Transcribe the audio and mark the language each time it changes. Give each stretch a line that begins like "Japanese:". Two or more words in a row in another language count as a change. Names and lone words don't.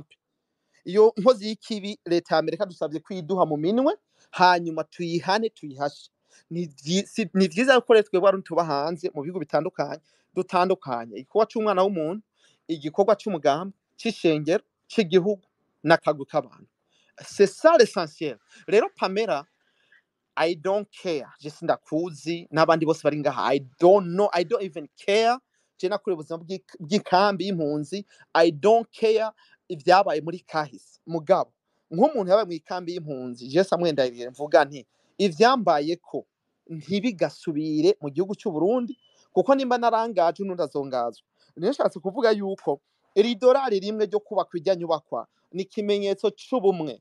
Rundi: Iyo nkozi y'ikibi leta ya Amerika dusabye kwiduha mu minwe hanyuma tuyihane tuyihashe. Ni vyiza ko twebwe abantu tuba hanze mu bihugu bitandukanye dutandukanye igikorwa c'umwana w'umuntu, igikorwa c'umugambi, c'ishengero, c'igihugu n'akagwi k'abantu.
French: C'est ça l'essentiel.
Rundi: Rero Pamela,
English: I don't care.
Rundi: Je sindakuzi n'abandi bose bari ngaha.
English: I don't know. I don't even care.
Rundi: Je nakure ubuzima bw'inkambi y'impunzi.
English: I don't care
Rundi: ivyabaye muri kahise. Mugabo nk'umuntu yabaye mu ikambi y'impunzi, je Samuel Ndayirire mvuga nti ivyambaye ko ntibigasubire mu gihugu cy'u Burundi kuko nimba narangaje n'undazongazwa. Nishatse kuvuga yuko iri dolari rimwe ryo kubaka irya nyubakwa ni kimenyetso c'ubumwe.